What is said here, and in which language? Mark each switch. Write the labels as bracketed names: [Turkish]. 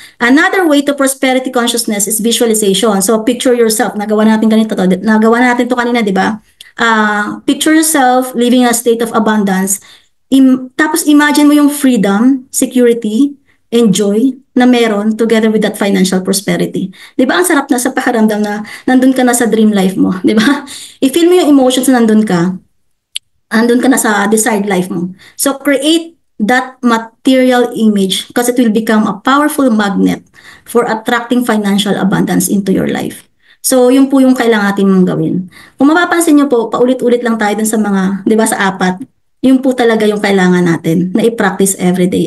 [English] Another way to prosperity consciousness is visualization. So, picture yourself. [Filipino] Nagawa natin ganito to. Nagawa natin to kanina, diba? [English] Picture yourself living in a state of abundance. Tapos, imagine mo yung freedom, security, and joy [Filipino] na meron [English] together with that financial prosperity. [Filipino] Di ba ang sarap na sa pakiramdam na nandun ka na sa dream life mo, di ba? I-feel mo yung emotions na nandun ka na sa desired life mo. [English] So create that material image because it will become a powerful magnet for attracting financial abundance into your life. [Filipino] So yun po yung kailangan natin mong gawin. Kung mapapansin nyo po, paulit-ulit lang tayo dun sa mga, di ba sa apat, yun po talaga yung kailangan natin na i-practice everyday.